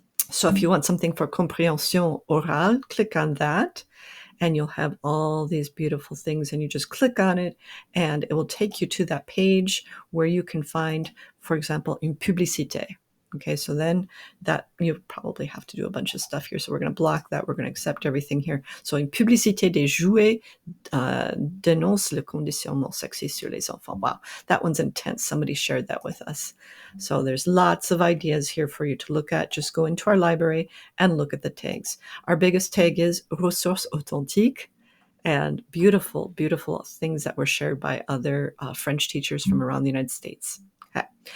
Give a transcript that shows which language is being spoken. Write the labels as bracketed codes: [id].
[en] So if you want something for Comprehension orale, click on that, and you'll have all these beautiful things, and you just click on it, and it will take you to that page where you can find, for example, une publicité. Okay, so then that you probably have to do a bunch of stuff here. So we're going to block that. We're going to accept everything here. So [fr] une publicité des jouets dénonce le conditionnement sexiste sur les enfants. [en] Wow, that one's intense. Somebody shared that with us. So there's lots of ideas here for you to look at. Just go into our library and look at the tags. Our biggest tag is ressources authentiques, and beautiful, beautiful things that were shared by other French teachers from around the United States. Okay.